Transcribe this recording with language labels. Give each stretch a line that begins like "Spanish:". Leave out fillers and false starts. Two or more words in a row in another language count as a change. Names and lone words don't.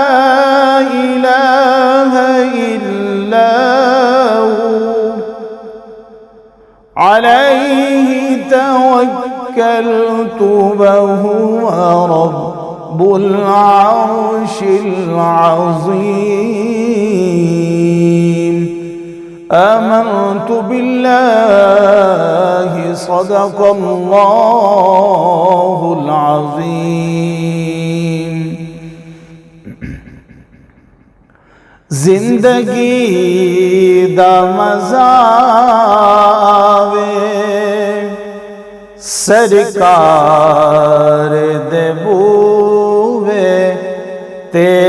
Arabic: إله إلا هو عليه توكلت وهو رب العرش العظيم آمنت بالله صدق الله العظيم۔
Punjabi: زندگی دا مزہ آوے سرکار دے بوے تے